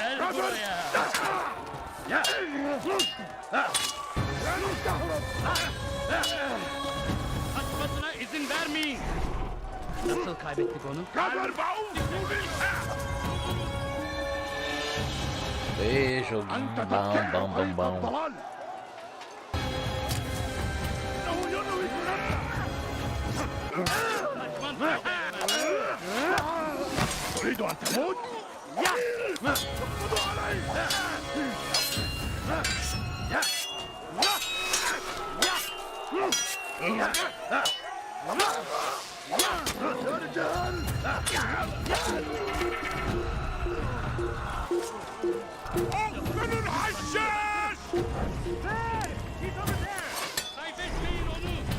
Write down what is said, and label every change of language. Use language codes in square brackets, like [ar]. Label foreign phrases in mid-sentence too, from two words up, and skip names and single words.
[tr] Kaçmasına izin vermeyin. Nasıl kaybettik onu? Beijo, bam, bam, bam, bam. [ar] تريد أن تموت؟ خذوا علي! يا رجال! اقتلوا الحشاش! [tr] Kaybetmeyin onu.